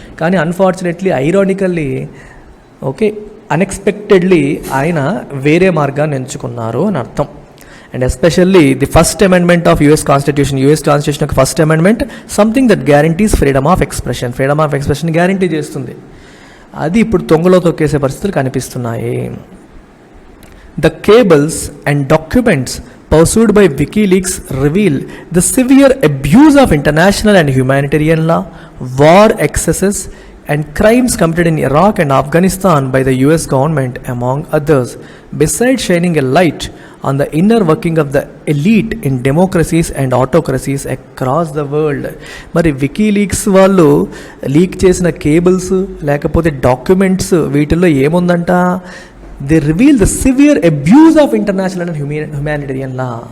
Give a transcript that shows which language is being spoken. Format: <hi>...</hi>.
<te>కానీ unfortunately, ironically, okay, unexpectedly ఆయన వేరే మార్గాన్ని ఎంచుకున్నారు అని అర్థం.</te> <en>and especially the first amendment of US constitution యొక్క first amendment something that guarantees freedom of expression</en> <te>guarantee చేస్తుంది. అది ఇప్పుడు తొంగలో తొక్కేసే పరిస్థితులు కనిపిస్తున్నాయి.</te> <en>The cables and documents pursued by WikiLeaks reveal the severe abuse of international and humanitarian law, war excesses, and crimes committed in Iraq and Afghanistan by the US government, among others. Besides shining a light on the inner working of the elite in democracies and autocracies across the world.</en> <te>మరి WikiLeaks వాళ్ళు leak చేసిన cables లేకపోతే documents వీటిల్లో ఏముందంట?</te> <en>They reveal the severe abuse of international and humanitarian law.</en>